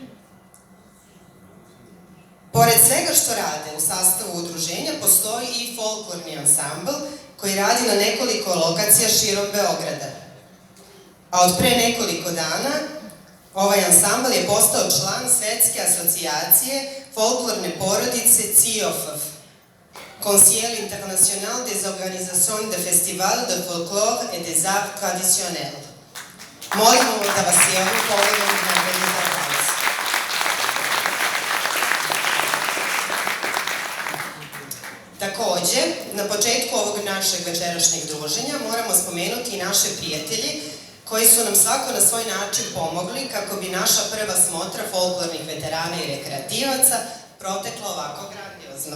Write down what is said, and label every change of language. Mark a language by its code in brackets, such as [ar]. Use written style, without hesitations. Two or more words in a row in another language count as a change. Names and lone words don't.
[sr] Pored svega što rade u sastavu udruženja, postoji i folklorni ansambl koji radi na nekoliko lokacija širom Beograda. A od pre nekoliko dana ovaj ansambl je postao član Svetske asocijacije folklorne porodice CIOFF, Conseil International des Organisations de Festivals de Folklore et des Arts Traditionnels. Molimo da vas i ovim povodom nagradimo aplauz. Takođe, na početku ovog našeg večerašnjeg druženja moramo spomenuti i naše prijatelji koji su nam svako na svoj način pomogli kako bi naša prva smotra folklornih veterana i rekreativaca protekla ovako grandiozno.